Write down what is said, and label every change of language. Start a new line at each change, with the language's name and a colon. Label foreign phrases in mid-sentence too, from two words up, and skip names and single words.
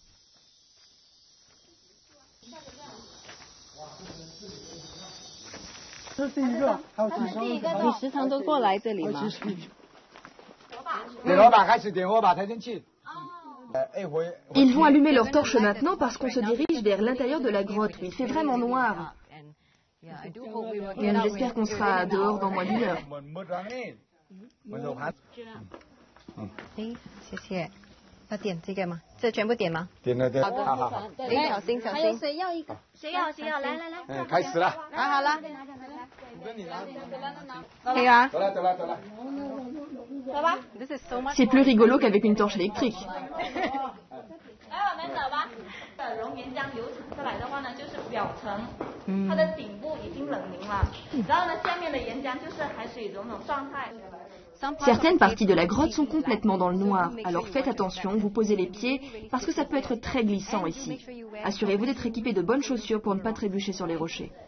French: Ils vont allumer leurs torches maintenant parce qu'on se dirige vers l'intérieur de la grotte où il fait vraiment noir. J'espère qu'on sera dehors dans moins d'1 heure.
Chinese: 谢谢。要点这个吗？这全部点吗？点了，对，好好。小心小心。谁要一个？谁要？来。开始了。好了。我跟你拿。可以啊。走了。走吧。
French: C'est plus rigolo qu'avec une torche électrique.
Chinese: 来，我们走吧。熔岩浆流淌下来的话呢，就是表层，它的顶部已经冷凝了，然后呢，下面的岩浆就是海水溶溶状态。
French: Certaines parties de la grotte sont complètement dans le noir, alors faites attention, vous posez les pieds, parce que ça peut être très glissant ici. Assurez-vous d'être équipé de bonnes chaussures pour ne pas trébucher sur les rochers.